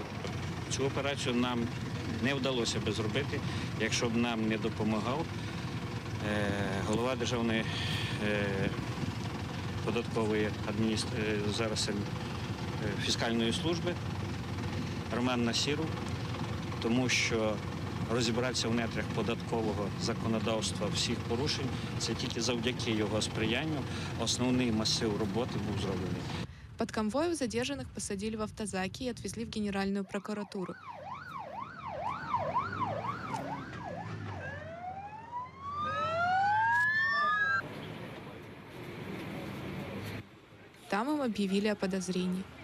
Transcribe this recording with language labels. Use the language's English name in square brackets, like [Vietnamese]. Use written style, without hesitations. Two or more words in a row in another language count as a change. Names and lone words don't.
[Ukrainian] Цю операцію нам не вдалося би зробити, якщо б нам не допомагав голова Державної податкової зараз фіскальної служби Роман Насіров, тому що розібратися в нетрях податкового законодавства всіх порушень – це тільки завдяки його сприянню основний масив роботи був зроблений. [Russian] Под конвоем задержанных посадили в автозаки и отвезли в Генеральную прокуратуру. Там им объявили о подозрении.